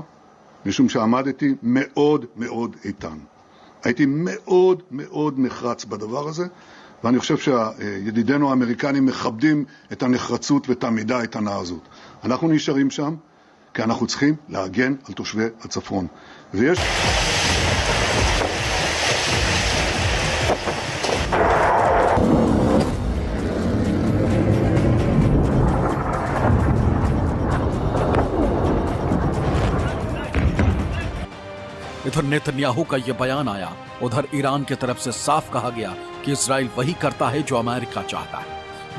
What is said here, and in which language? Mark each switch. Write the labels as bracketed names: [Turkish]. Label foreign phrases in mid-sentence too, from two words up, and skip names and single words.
[Hebrew] משום שעמדתי מאוד מאוד איתן. הייתי מאוד מאוד נחרץ בדבר הזה, ואני חושב שידידינו האמריקנים מכבדים את הנחרצות ואת העמידה האיתנה הזאת. אנחנו נשארים שם, כי אנחנו צריכים להגן על תושבי הצפון. ויש... [Hindi] इधर नेतन्याहू का यह बयान आया, उधर ईरान की तरफ से साफ कहा गया कि इजराइल वही करता है जो अमेरिका चाहता है।